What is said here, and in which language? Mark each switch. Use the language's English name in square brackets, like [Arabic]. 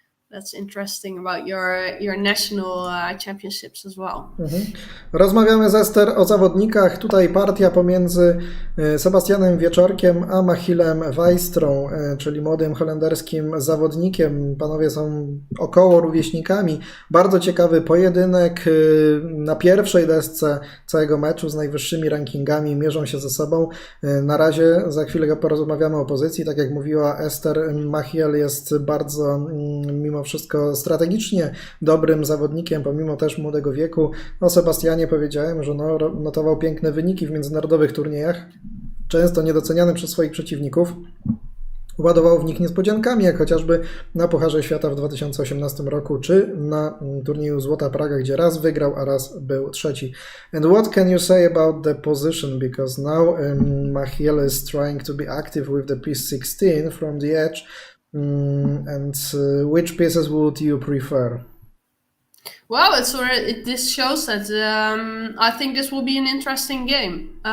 [English] That's interesting about your national championships as well. [Polish] Rozmawiamy z Ester o zawodnikach. Tutaj partia pomiędzy Sebastianem Wieczorkiem a Machilem Wajstrą, czyli młodym holenderskim zawodnikiem. Panowie są około rówieśnikami. Bardzo ciekawy pojedynek. Na pierwszej desce całego meczu z najwyższymi rankingami mierzą się ze sobą. Na razie za chwilę porozmawiamy o pozycji. Tak jak mówiła Ester, Machiel jest bardzo mimo wszystko strategicznie dobrym zawodnikiem, pomimo też młodego wieku. O Sebastianie powiedziałem, że notował piękne wyniki w międzynarodowych turniejach, często niedoceniany przez swoich przeciwników. Ładował w nich niespodziankami, jak chociażby na Pucharze Świata w 2018 roku, czy na turnieju Złota Praga, gdzie raz wygrał, a raz był trzeci. [English] And what can you say about the position? Because now Machiel is trying to be active with the piece 16 from the edge. And which pieces would you prefer? Well, this shows that I think this will be an interesting game.